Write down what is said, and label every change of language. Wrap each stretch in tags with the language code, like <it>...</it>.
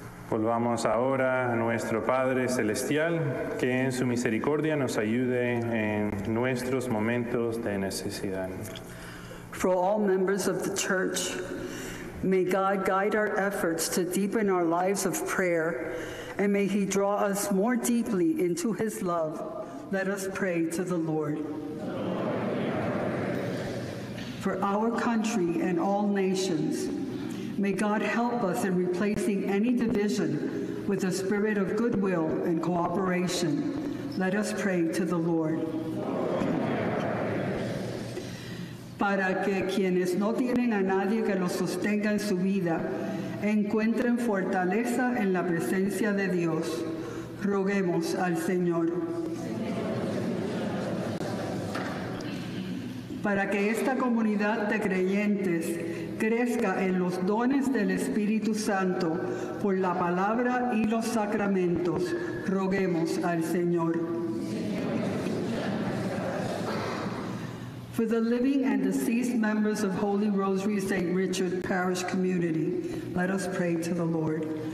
<es>Volvamos ahora a nuestro Padre Celestial, que en su misericordia nos ayude en nuestros momentos de necesidad.</es> <en>For all members of the church, may God guide our efforts to deepen our lives of prayer, and may He draw us more deeply into His love. Let us pray to the Lord. For our country and all nations, may God help us in replacing any division with a spirit of goodwill and cooperation. Let us pray to the Lord.</en> <es>Para que quienes no tienen a nadie que los sostenga en su vida, encuentren fortaleza en la presencia de Dios. Roguemos al Señor. Para que esta comunidad de creyentes crezca en los dones del Espíritu Santo por la palabra y los sacramentos, roguemos al Señor.</es> <en>For the living and deceased members of Holy Rosary St. Richard Parish Community, let us pray to the Lord.</en>